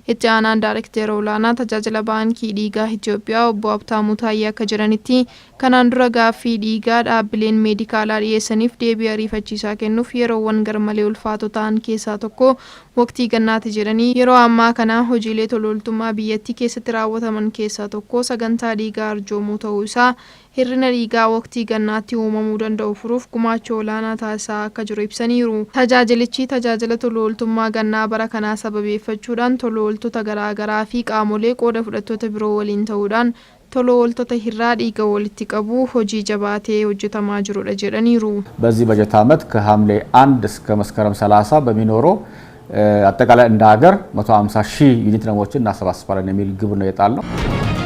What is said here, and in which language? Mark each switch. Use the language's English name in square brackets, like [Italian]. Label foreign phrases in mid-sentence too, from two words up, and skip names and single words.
[Oromo] Itti aanaan Daayirekteera olaanaa tajaajila baankii dhiigaa Itoophiyaa obbo Habtaamuu Taayyee akka jiranitti kanaan dura gaaffii dhiigaa dhaabbileen meedikaalaa dhiyeessaniif deebii ariifachiisaa kennuuf yeroowwan garmalee ulfaatoo ta'an keessaa tokko waqtii gannaati jedhanii yeroo ammaa kana hojiilee tolooltummaa biyyattii keessatti raawwataman keessaa tokko sagantaa dhiigaa arjoomuu ta'uu isaa hirrina dhiigaa waqtii gannaatti uumamuu danda'u furuuf gumaacha olaanaa taasisaa akka jiru ibsaniiru. Tajaajilichi tajaajila tolooltummaa gannaa bara kanaa sababeeffachuudhaan tolooltota garaagaraa fi qaamolee qooda fudhattoota biroo waliin ta'uudhaan tolooltota hirraa dhiiga walitti qabu hojii jabaatee hojjetamaa jirudha jedhaniiru. [Amharic] በዚህ በጀት ዓመት ከሐምሌ 1 እስከ መስከረም 30 በሚኖረው አጠቃላይ እንደ ሀገር 150,000 ዩኒት ነሞችን እናሰባስባለን የሚል ግብ ነው የጣልነው።